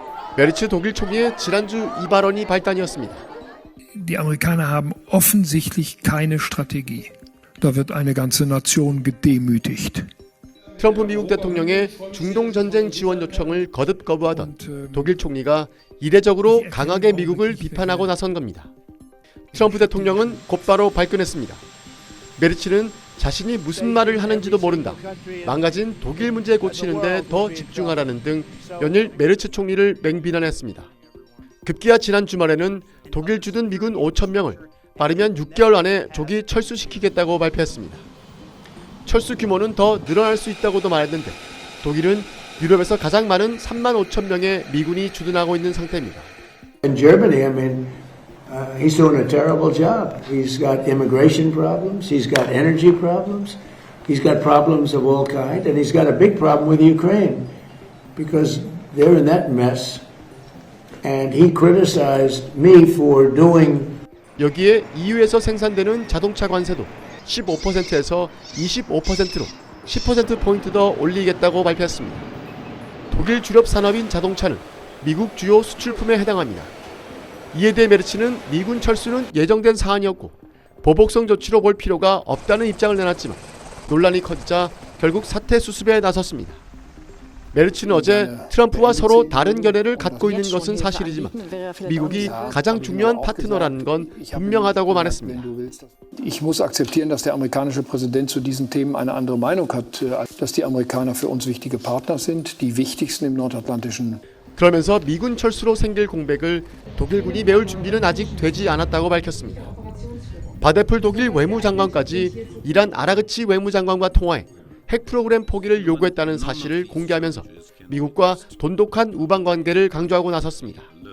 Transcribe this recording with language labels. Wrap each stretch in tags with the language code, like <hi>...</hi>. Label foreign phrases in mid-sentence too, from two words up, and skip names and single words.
<ko>메르츠 독일 총리의 지난주 이 발언이 발단이었습니다.</ko> <de>Die Amerikaner haben offensichtlich keine Strategie. Da wird eine ganze Nation gedemütigt.</de> <ko>트럼프 미국 대통령의 중동 전쟁 지원 요청을 거듭 거부하던 독일 총리가 이례적으로 강하게 미국을 비판하고 나선 겁니다. 트럼프 대통령은 곧바로 발끈했습니다. 메르츠는 자신이 무슨 말을 하는지도 모른다. 망가진 독일 문제 고치는데 더 집중하라는 등 연일 메르츠 총리를 맹비난했습니다. 급기야 지난 주말에는 독일 주둔 미군 5,000명을 빠르면 6개월 안에 조기 철수시키겠다고 발표했습니다. 철수 규모는 더 늘어날 수 있다고도 말했는데 독일은 유럽에서 가장 많은 35,000명의 미군이 주둔하고 있는 상태입니다.</ko> <en>In Germany, I mean, he's doing a terrible job. He's got immigration problems, he's got energy problems, he's got problems of all kinds, and he's got a big problem with Ukraine because they're in that mess. And he criticized me for doing.</en> <ko>여기에 EU에서 생산되는 자동차 관세도 15%에서 25%로 10%포인트 더 올리겠다고 발표했습니다. 독일 주력 산업인 자동차는 미국 주요 수출품에 해당합니다. 이에 대해 메르츠는 미군 철수는 예정된 사안이었고 보복성 조치로 볼 필요가 없다는 입장을 내놨지만 논란이 커지자 결국 사태 수습에 나섰습니다. 메르츠는 어제 트럼프와 서로 다른 견해를 갖고 있는 것은 사실이지만 미국이 가장 중요한 파트너라는 건 분명하다고 말했습니다.</ko> <de>Ich muss akzeptieren, dass der amerikanische Präsident zu diesen Themen eine andere Meinung hat, dass die Amerikaner für uns wichtige Partner sind, die wichtigsten im nordatlantischen.</de> <ko>그러면서 미군 철수로 생길 공백을 독일군이 메울 준비는 아직 되지 않았다고 밝혔습니다. 바데풀 독일 외무장관까지 이란 아라그치 외무장관과 통화해 핵 프로그램 포기를 요구했다는 사실을 공개하면서 미국과 돈독한 우방 관계를 강조하고 나섰습니다.</ko>